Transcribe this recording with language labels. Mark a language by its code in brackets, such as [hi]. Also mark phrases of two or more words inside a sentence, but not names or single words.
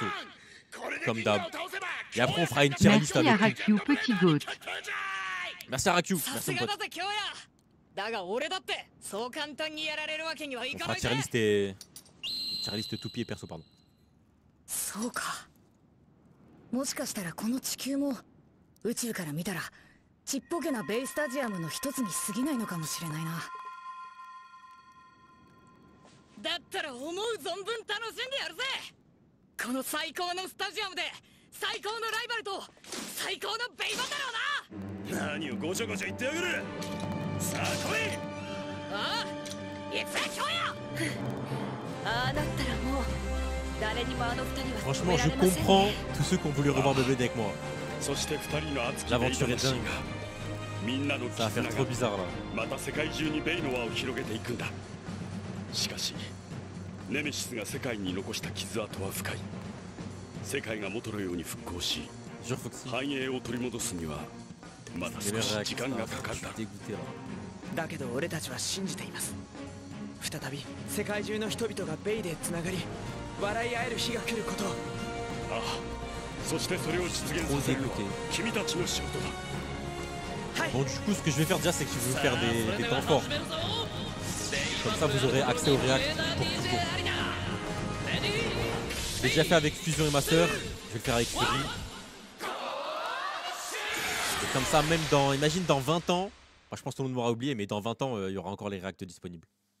[fr] Comme d'hab. Et après, on fera une [en] tier list [fr] Merci à avec tout. Raku, petit goat. Merci à Raku. Merci, mon pote. On fera [en] tier list [fr] et. [en] Tier list [fr] toupies et perso, pardon. [ja] そうか。もしかしたらこの地球も宇宙から見たらちっぽけなベイスタジアムの一つに過ぎないのかもしれないな。だったら思う存分楽しんでやるぜ。この最高のスタジアムで最高のライバルと最高のベイバだろうな。何をごちゃごちゃ言ってやがる。さあ来い。ああ、行くぜ京也。ああだったらもう誰にもあの二人は [fr] Franchement, je comprends tous ceux qui ont voulu revoir Beyblade avec moi. L'aventure est dingue. Ça va faire trop bizarre là. [ja] また世界中にベイの輪を広げていくんだ。しかしネメシスが世界に残した傷跡は深い。世界が元のように復興し繁栄を取り戻すにはまだ少し時間がかかるだろう。だけど俺たちは信じています。再び世界中の人々がベイでつながり笑い合える日が来ること。ああ、そしてそれを実現させるのは君たちの仕事だ。 [fr] Bon, du coup, ce que je vais faire déjà, c'est que je vais vous faire des temps forts. Comme ça, vous aurez accès au React pour toujours. Je l'ai déjà fait avec Fusion et Master. Je vais le faire avec Fury. Et comme ça, même dans, imagine dans 20 ans, enfin, je pense que tout le monde m'aura oublié, mais dans 20 ans, il y aura encore les Reacts disponibles.